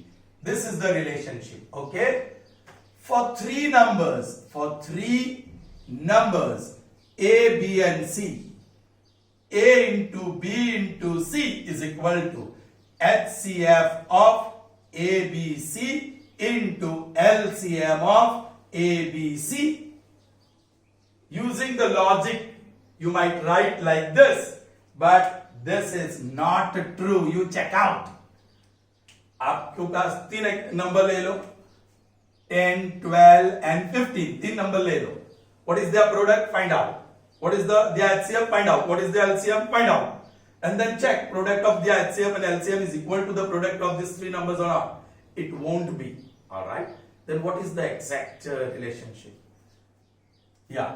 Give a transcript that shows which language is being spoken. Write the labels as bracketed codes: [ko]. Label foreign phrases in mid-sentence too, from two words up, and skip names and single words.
[en] This is the relationship, okay? For three numbers, A, B and C, A into B into C is equal to HCF of ABC into LCM of ABC. Using the logic, you might write like this, but this is not true. You check out. [hi] आपके पास तीन नंबर ले लो, 10, 12 and 15. तीन नंबर ले लो. [en] What is their product? Find out. What is their HCF? Find out. What is the LCM? Find out. And then check product of the HCF and LCM is equal to the product of these three numbers or not. It won't be. Alright. Then what is the exact relationship? Yeah.